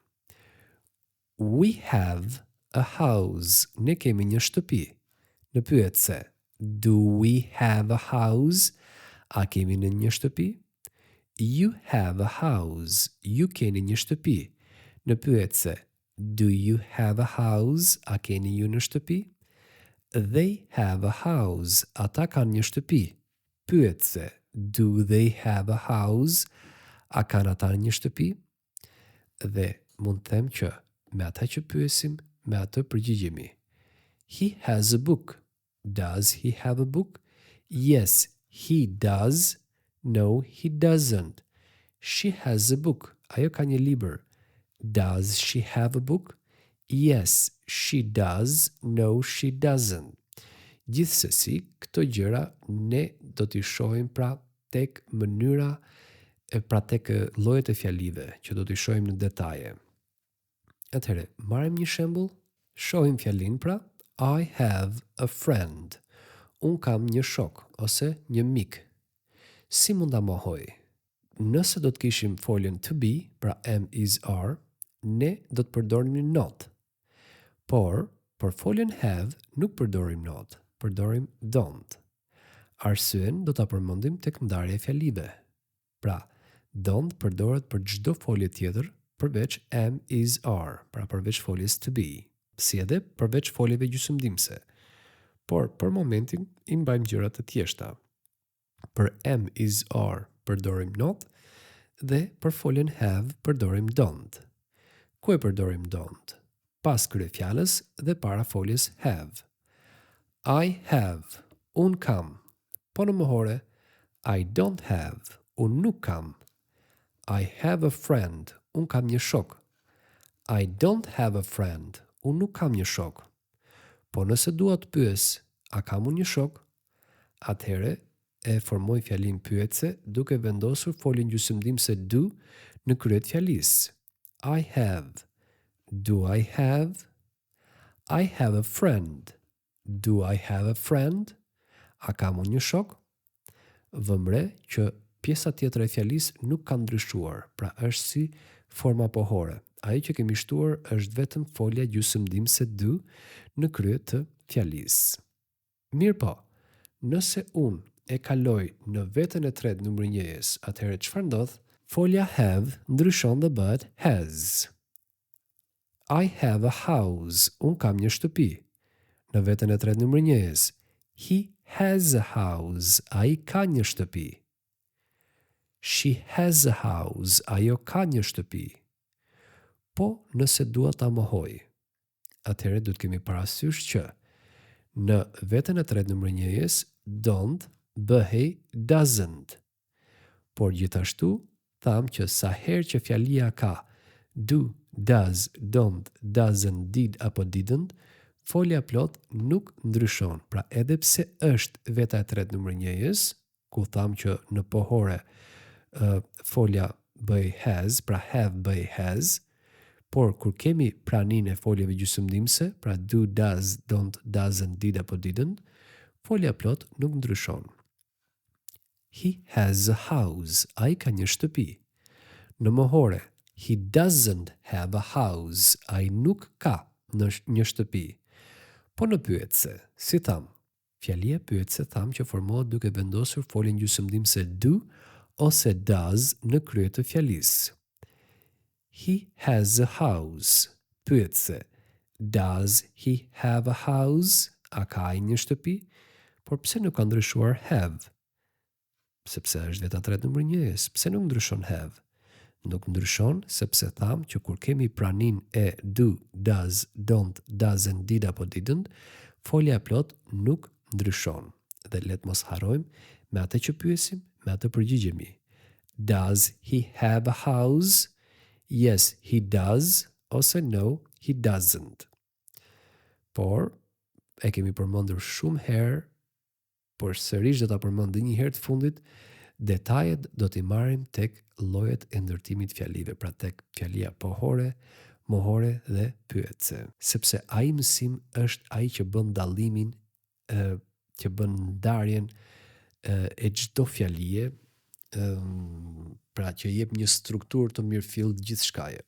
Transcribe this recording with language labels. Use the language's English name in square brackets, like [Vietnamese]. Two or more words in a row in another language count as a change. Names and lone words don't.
[English] We have a house. [Albanian] Ne kemi një shtëpi. Në pyetse, [English] do we have a house? [Albanian] A kemi në një shtëpi? [English] You have a house. [Albanian] Ju keni një shtëpi. Në pyetse, [English] do you have a house? [Albanian] A keni ju në shtëpi? [English] They have a house. [Albanian] Ata kanë një shtëpi. Pyetse, [English] do they have a house? [Albanian] A kanë ata një shtëpi? Dhe mund të them që me ata që pyesim, me atë përgjigjemi. [English] He has a book. Does he have a book? Yes, he does. No, he doesn't. She has a book. [Albanian] Ajo ka një libër. [English] Does she have a book? Yes, she does. No, she doesn't. [Albanian] Gjithsesi, këto gjëra ne do t'i shohim pra tek mënyra pra tek llojet e fjalive që do t'i shohim në detaje. Atëherë, marrim një shembull, shohim fjalin pra [English] I have a friend. [Albanian] Un kam një shok ose një mik. Si mund ta mohoj? Nëse do të kishim foljen [English] to be, [Albanian] pra [English] am, is, are, [Albanian] ne do të përdorim not. Por, për foljen have, nuk përdorim not, përdorim don't. Arsyen do ta përmendim tek ndarja e fjalive. Pra, don't përdoret për çdo folje tjetër përveç [English] am, is, are, [Albanian] pra përveç foljes [English] to be, [Albanian] si edhe përveç foljeve gjysmëndimse. Por, për momentin, i mbajmë gjërat të thjeshta. Për [English] am, is, are [Albanian] përdorim not dhe për foljen have përdorim don't. Ku e përdorim don't? Pas kryefjalës dhe para foljes have. [English] I have, [Albanian] un kam. Po në mohore, [English] I don't have, [Albanian] un nuk kam. [English] I have a friend, [Albanian] un kam një shok. [English] I don't have a friend, [Albanian] un nuk kam një shok. Po nëse dua të pyes, a kam unë një shok? Atëhere e formoj fjalin pyetse duke vendosur foljen gjysmëndimse do në kryet fjalisë. [English] I have. Do I have? I have a friend. Do I have a friend? [Albanian] A kam unë një shok? Vëmre që pjesa tjetër e fjalisë nuk ka ndryshuar, pra është si forma pohore. Ajo që kemi shtuar është vetëm folja gjysmëndimse do në krye të fjalisë. Mirë po, nëse unë e kaloj në vetën e tretë numër 1, atëherë çfarë ndodh? Folja have ndryshon dhe bëhet has. [English] I have a house. [Albanian] Un kam një shtëpi. Në vetën e tretë numër 1, [English] he has a house. [Albanian] Ai ka një shtëpi. [English] She has a house. [Albanian] Ajo ka një shtëpi. Po, nëse dua ta mohoj, atëherë duhet kemi parasysh që në vetën e tretë numër 1 don't bëhej doesn't. Por gjithashtu tham që sa herë që fjalia ka do, [English] does, don't, doesn't, did apo didn't, [Albanian] folja plot nuk ndryshon. Pra edhe pse është veta e tretë numër 1-s, ku tham që në pohore folja bëj has, pra have bëj has, por kur kemi pranin e foljeve gjysmëdhënëse, pra do, [English] does, don't, doesn't, did apo didn't, [Albanian] folja plot nuk ndryshon. [English] He has a house. [Albanian] Ai ka një shtëpi. Në mohore, [English] he doesn't have a house. [Albanian] Ai nuk ka një shtëpi. Po në pyetse, si tham? Fjalia pyetse tham që formohet duke vendosur foljen gjysmëdhënëse do ose does në krye të fjalisë. [English] He has a house. [Albanian] Pyetse, [English] does he have a house? [Albanian] A ka ai një shtëpi? Por pse nuk ka ndryshuar have? Sepse është veta tretë numër 1-s. Pse nuk ndryshon have? Nuk ndryshon sepse tham që kur kemi pranin e do, [English] does, don't, doesn't, did apo didn't, [Albanian] folja e plot nuk ndryshon. Dhe let mos harrojmë me atë që pyesim, me atë përgjigjemi. [English] Does he have a house? Yes, he does, ose no, he doesn't. [Albanian] Por, e kemi përmendur shumë herë, por sërish do ta përmend edhe një herë të fundit, detajet do t'i marrim tek llojet e ndërtimit fjalive, pra tek fjalia pohore, mohore dhe pyetse. Sepse ai mësim është ai që bën dallimin, që bën ndarjen e çdo fjalie, pra që jep një strukturë të mirëfillt gjithçkaje.